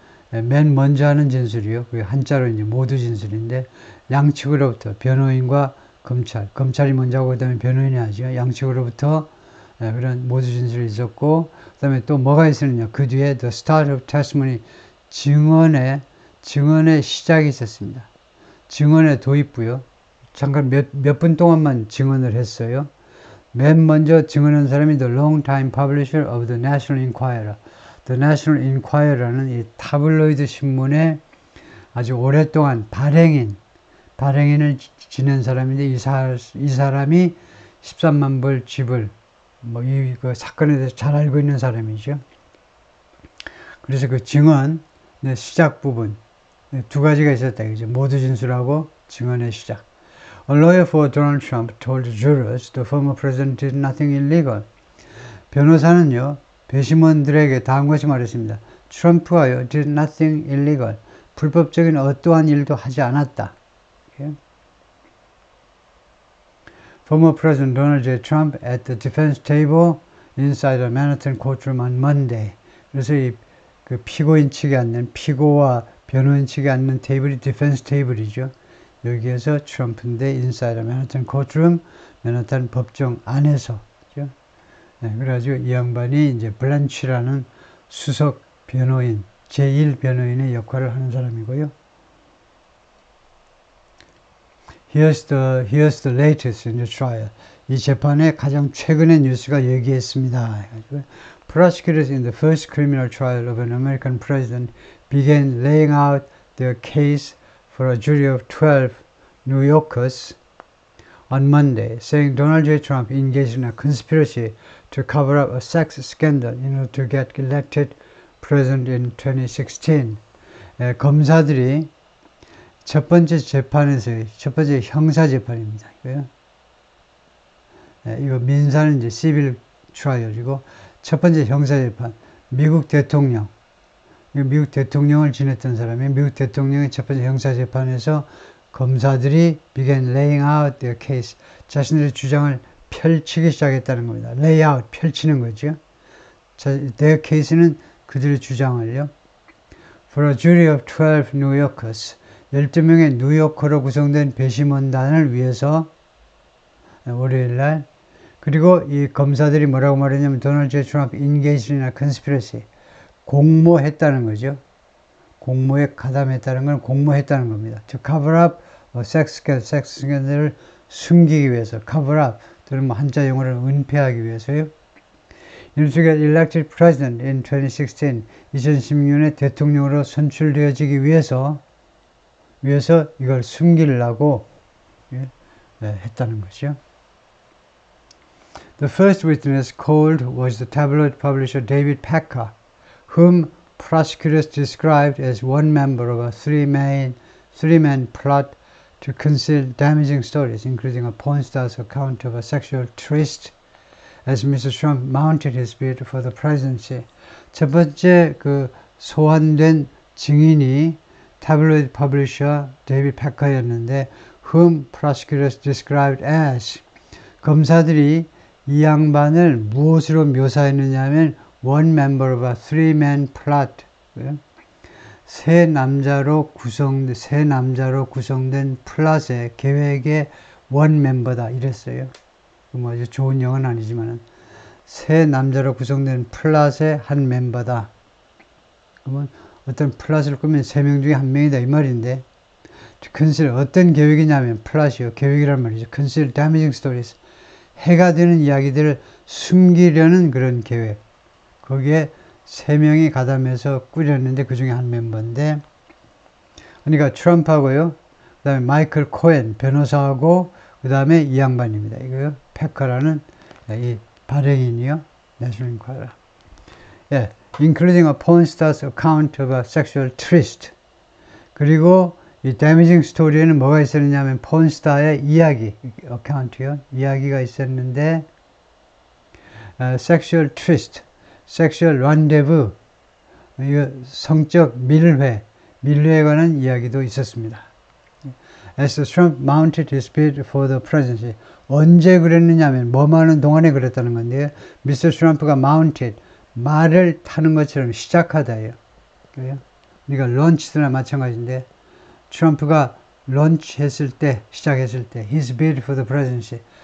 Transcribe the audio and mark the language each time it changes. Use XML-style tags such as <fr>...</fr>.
<ko>맨 먼저 하는 진술이요. 그게 한자로 이제 모두 진술인데, 양측으로부터 변호인과 검찰이 먼저 하고 그다음에 변호인이 하죠. 양측으로부터 그런 모두 진술이 있었고, 그다음에 또 뭐가 있었느냐. 그 뒤에</ko> <en>the start of testimony,</en> <ko>증언의 시작이 있었습니다. 증언의 도입부요. 잠깐 몇 분 동안만 증언을 했어요. 맨 먼저 증언한 사람이</ko> <en>the long-time publisher of the National Enquirer.</en> <ko>The National Enquirer라는 이 타블로이드 신문의 아주 오랫동안 발행인을 지낸 사람인데, 이 사람이 13만 불 지불, 이 사건에 대해서 잘 알고 있는 사람이죠. 그래서 그 증언의 시작 부분, 두 가지가 있었다. 그죠? 모두 진술하고 증언의 시작.</ko> <en>A lawyer for Donald Trump told jurors the former president did nothing illegal.</en> <ko>변호사는요, 배심원들에게 다음 것이 말했습니다.</ko> <en>트럼프가요, did nothing illegal.</en> <ko>불법적인 어떠한 일도 하지 않았다.</ko> <en>Okay? Former President Donald J. Trump at the defense table inside a Manhattan courtroom on Monday.</en> <ko>그래서 피고인 측에 앉는, 피고와 변호인 측에 앉는 테이블이 디펜스 테이블이죠. 여기에서 트럼프인데</ko> <en>inside a Manhattan courtroom,</en> <ko>맨하탄 법정 안에서. 그래가지고 이 양반이 이제 블란치라는 수석 변호인, 제1 변호인의 역할을 하는 사람이고요.</ko> <en>Here's the latest in the trial.</en> <ko>이 재판의 가장 최근의 뉴스가 여기에 있습니다.</ko> <en>Prosecutors in the first criminal trial of an American president began laying out their case for a jury of 12 New Yorkers on Monday, saying Donald J. Trump engaged in a conspiracy to cover up a sex scandal in order to get elected president in 2016.</en> <ko>검사들이 첫 번째 재판에서의 첫 번째 형사 재판입니다. 이거요. 이거 민사는 이제 시빌 트라이얼이고 첫 번째 형사 재판. 미국 대통령. 미국 대통령을 지냈던 사람이 미국 대통령의 첫 번째 형사 재판에서 검사들이</ko> <en>began laying out their case.</en> <ko>자신들의 주장을 펼치기 시작했다는 겁니다.</ko> <en>lay out,</en> <ko>펼치는 거죠.</ko> <en>their case는</en> <ko>그들의 주장을요.</ko> <en>For a jury of 12 New Yorkers.</en> <ko>12명의 뉴요커로 구성된 배심원단을 위해서 월요일날 그리고 이 검사들이 뭐라고 말했냐면 도널드 J.</ko> <en>트럼프 engaged in a conspiracy.</en> <ko>공모했다는 거죠. 공모에 가담했다는 건 공모했다는 겁니다.</ko> <en>To cover up</en> <ko>섹스 스캔들을 숨기기 위해서</ko> <en>cover up</en> <ko>또는 뭐 한자 용어를 은폐하기 위해서요.</ko> <en>In order to get elected president in 2016,</en> <ko>2016년에 대통령으로 선출되어지기 위해서 이걸 숨기려고 했다는 거죠.</ko> <en>The first witness called was the tabloid publisher David Packer, whom prosecutors described as one member of a three-man plot to conceal damaging stories, including a porn star's account of a sexual tryst as Mr. Trump mounted his bid for the presidency.</en> <ko>첫 번째 그 소환된 증인이 타블로이드 퍼블리셔 데이비드 패커였는데</ko> <en>whom prosecutors described as</en> <ko>검사들이 이 양반을 무엇으로 묘사했느냐 하면</ko> <en>one member of a three-man plot</en> <ko>세 남자로 구성된 플롯의 계획의</ko> <en>one member</en> <ko>다 이랬어요. 뭐 아주 좋은 영어는 아니지만 세 남자로 구성된 플롯의 한 멤버다. 그러면 어떤 플롯을 꾸면 세 명 중에 한 명이다 이 말인데</ko> <en>conceal</en> <ko>어떤 계획이냐면 플롯이요 계획이란 말이죠.</ko> <en>conceal damaging stories</en> <ko>해가 되는 이야기들을 숨기려는 그런 계획. 거기에 세 명이 가담해서 꾸렸는데 그 중에 한 멤버인데 그러니까 트럼프하고요. 그 다음에 마이클 코엔 변호사하고 그 다음에 이 양반입니다. 이거요. 패커라는 이 발행인이요. 내셔널 인콰이러.</ko> <en>예, including a porn star's account of a sexual tryst.</en> <ko>그리고 이 damaging story에는 뭐가 있었느냐 하면 폰스타의 이야기, 어카운트요. 이야기가 있었는데</ko> <en>sexual tryst, sexual rendezvous,</en> <ko>이거 성적 밀회에 관한 이야기도 있었습니다.</ko> <en>As Trump mounted his bid for the presidency.</en> <ko>언제 그랬느냐 하면 뭐뭐 하는 동안에 그랬다는 건데요.</ko> <en>Mr.</en> <ko>트럼프가</ko> <en>mounted,</en> <ko>말을 타는 것처럼 시작하다예요. 그러니까 런치나 마찬가지인데 트럼프가 런치했을 때, 시작했을 때</ko> <en>his bid for the presidency.</en>